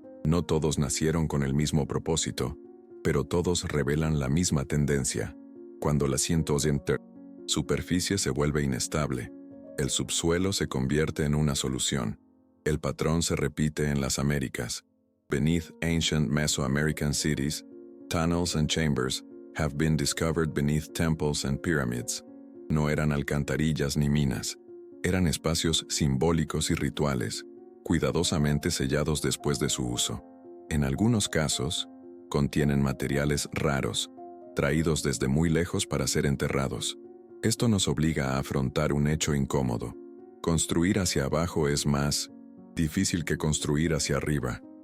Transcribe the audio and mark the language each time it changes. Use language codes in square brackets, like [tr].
[es] No todos nacieron con el mismo propósito, pero todos revelan la misma tendencia. Cuando la superficie se vuelve inestable, el subsuelo se convierte en una solución. El patrón se repite en las Américas. [en] Beneath ancient Mesoamerican cities, tunnels and chambers have been discovered beneath temples and pyramids. [es] No eran alcantarillas ni minas. Eran espacios simbólicos y rituales, cuidadosamente sellados después de su uso. En algunos casos, contienen materiales raros, traídos desde muy lejos para ser enterrados. Esto nos obliga a afrontar un hecho incómodo. Construir hacia abajo es más difícil que construir hacia arriba.